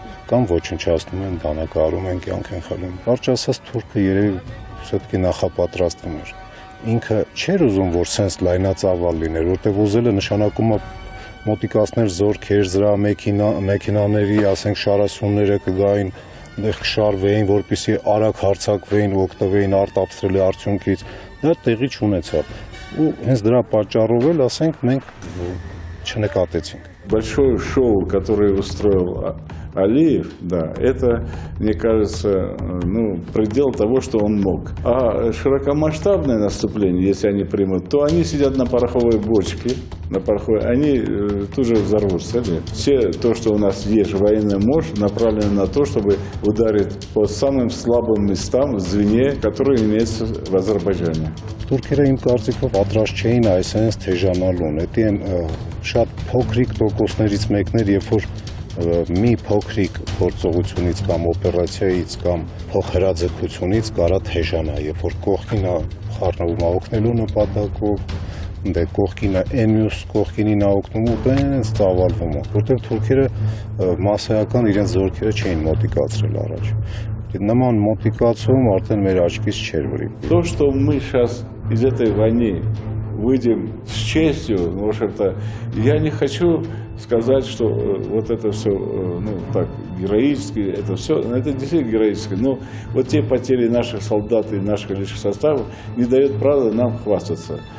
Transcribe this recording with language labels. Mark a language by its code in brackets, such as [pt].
[hy] կամ ոչնչացնում են, դանակահարում են, կյանք են խլում։ Կարճ ասած թուրքը երևի все-таки նախապատրաստվում էր։ Ինքը չէր ուզում, որ սենց լայնածավալ լիներ, որտեղ ուզելը նշանակում է մոտիկացներ զորքեր, զրա մեքենաների, ասենք շարասյունները կգային, այնտեղ կշարվեին, որպեսզի արագ հարձակվեին ու օգտվեին արտապստրելի արդյունքից, դա տեղի չունեցավ։ Ու հենց дրա պատճառով էլ, ասենք, մենք չնկատեցինք։ [ru] Большое шоу, которое устроил Алиев, да, это, мне кажется, предел того, что он мог. А широкомасштабное наступление, если они примут, то они сидят на пороховой бочке, они тут же взорвутся. Все то, что у нас есть военная мощь, направлена на то, чтобы ударить по самым слабым местам в звене, которые имеются в Азербайджане. [hy] Թուրքերը իմ կարծիքով պատրաստ չէին այսպես թեժանալուն։ Դա են շատ փոքրիկ տոկոսներից մեկն էր, երբ որ մի փոքրիկ գործողությունից կամ օպերացիայից կամ փոխհրաձգությունից կարա թեժանա, երբ որ կողքին է խառնվում օգնելու նպատակով, դե կողքին է մյուս կողքինին է օգնում ու տենց ծավալվում է, որտեղ թուրքերը մասսայական իրենց зорքերը չէին մոտիկացրել առաջ։ Նման մոտիկացում արդեն մեր աչքից չէր վրի։ [ru] То, что мы сейчас из этой войны выйдем с честью, потому что я не хочу сказать, что вот это все, так, героически, это все, это действительно героически, но вот те потери наших солдат и наших личных составов не дают права нам хвастаться.